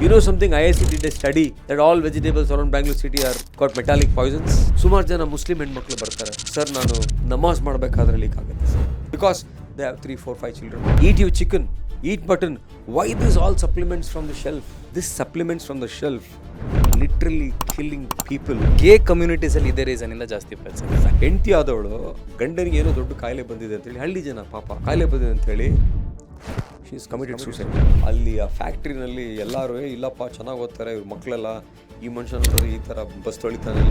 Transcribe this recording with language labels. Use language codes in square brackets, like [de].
[en] You know something, IIC did a study that all vegetables around Bangalore city are got metallic poisons. [kn] ಸುಮಾರು ಜನ Muslim ಹೆಣ್ಮಕ್ಳು ಬರ್ತಾರೆ, sir ನಾನು ನಮಾಜ್ ಮಾಡಬೇಕಾದ್ರೆ ಲೀಕ್ ಆಗುತ್ತೆ sir, [en] Because they have 3, 4, 5 children. Eat your chicken, eat mutton. Why this all supplements from the shelf? This supplements from the shelf literally killing people. [kn] ಗೇ communities ಅಲ್ಲಿ ಇದೇ ರೀಸನ್ ಇಂದ ಜಾಸ್ತಿ ಇಪ್ಪತ್ತು. ಹೆಂಡತಿ ಆದವಳು ಗಂಡನಿಗೆ ಏನೋ ದೊಡ್ಡ ಕಾಯಿಲೆ ಬಂದಿದೆ ಅಂತೇಳಿ, ಹಳ್ಳಿ ಜನ ಪಾಪ ಕಾಯಿಲೆ ಬಂದಿದೆ ಅಂತೇಳಿ [en] She is committed suicide. [kn] ಅಲ್ಲಿ ಆ ಫ್ಯಾಕ್ಟ್ರಿನಲ್ಲಿ ಎಲ್ಲರೂ ಇಲ್ಲಪ್ಪ ಚೆನ್ನಾಗಿ ಓದ್ತಾರೆ ಇವ್ರ ಮಕ್ಕಳೆಲ್ಲ, ಈ ಮನುಷ್ಯನ ಈ ಥರ ಬಸ್ ತೊಳಿತಾನೆ.